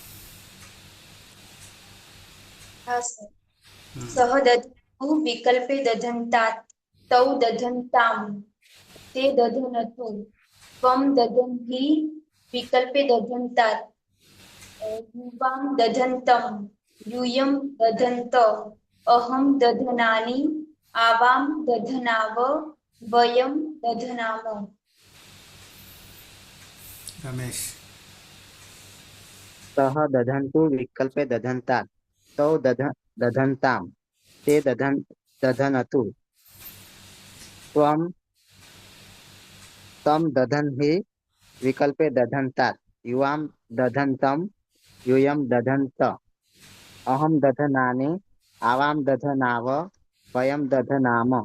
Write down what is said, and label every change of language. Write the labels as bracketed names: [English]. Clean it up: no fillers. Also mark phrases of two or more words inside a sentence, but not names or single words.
[Gujarati] હા સર. [Sanskrit] सह दधन्तु विकल्पे दधन्तात् तौ दधन्ताम ते दधनतु त्वम दधन्हि विकल्पे दधन्तात् युवाम दधन्तं यूयं दधन्त अहं दधनानि आवां दधनाव वयं दधनाम. રમેશ सह दधन्तु विकल्पे दधन्तात् तौ दधन्ताम ते दधनतु त्वम तम दधन्हि विकल्पे दधन्तात् युवाम दधन्तं यूयं दधन्त अहम दधनानि आवाम दधनाव वयम दधनाम.